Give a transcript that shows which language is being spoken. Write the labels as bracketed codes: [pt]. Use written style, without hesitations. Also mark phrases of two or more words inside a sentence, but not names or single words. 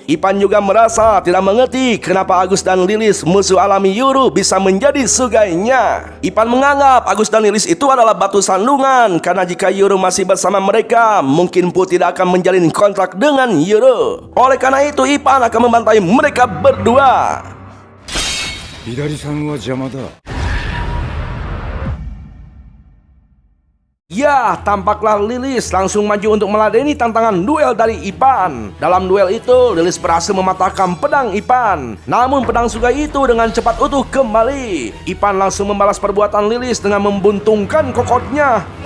[id] Ipan juga merasa tidak mengerti kenapa Agus dan Lilis, musuh alami Yuru, bisa menjadi sugainya. Ipan menganggap Agus dan Lilis itu adalah batu sandungan karena jika Yuru masih bersama mereka, mungkin Pu tidak akan menjalin kontrak dengan Yuru. Oleh karena itu, Ipan akan membantai mereka berdua. [ja] 左さんは邪魔だ。 [id] Ya, tampaklah Lilis langsung maju untuk meladeni tantangan duel dari Ipan. Dalam duel itu, Lilis berhasil mematahkan pedang Ipan. Namun pedang Sugai itu dengan cepat utuh kembali. Ipan langsung membalas perbuatan Lilis dengan membuntungkan kokotnya.